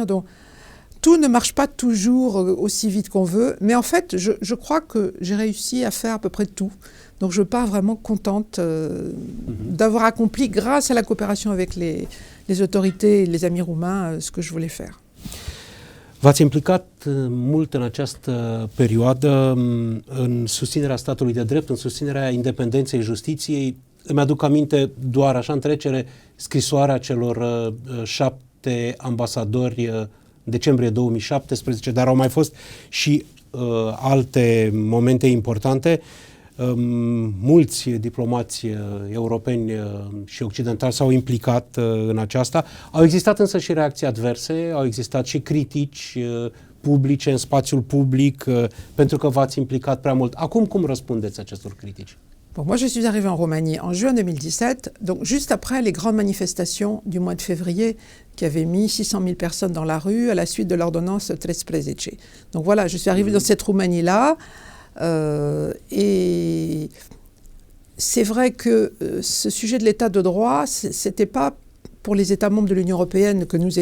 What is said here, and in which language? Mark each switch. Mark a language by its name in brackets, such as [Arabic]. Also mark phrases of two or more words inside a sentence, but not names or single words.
[French] Donc, tout ne marche pas toujours aussi vite qu'on veut, mais en fait, je crois que j'ai réussi à faire à peu près tout. Donc je pars vraiment contente d'avoir accompli, grâce à la coopération avec les autorités et les amis roumains, ce que je voulais faire. [Romanian] V-ați implicat mult în această perioadă în susținerea statului de drept, în susținerea independenței justiției. Îmi aduc aminte doar așa în trecere scrisoarea celor 7 ambasadori decembrie 2017, dar au mai fost și alte momente importante. Mulți diplomați europeni și occidentali s-au implicat în aceasta. Au existat însă și reacții adverse, au existat și critici publice în spațiul public pentru că v-ați implicat prea mult. Acum cum răspundeți acestor critici? [French] Bon, moi, je suis arrivée en Roumanie en juin 2017, donc juste après les grandes manifestations du mois de février qui avaient mis 600 000 personnes dans la rue à la suite de l'ordonnance 13. Donc voilà, je suis arrivée dans cette Roumanie-là. Et c'est vrai que ce sujet de l'état de droit, c'était pas pour les États membres de l'Union européenne que nous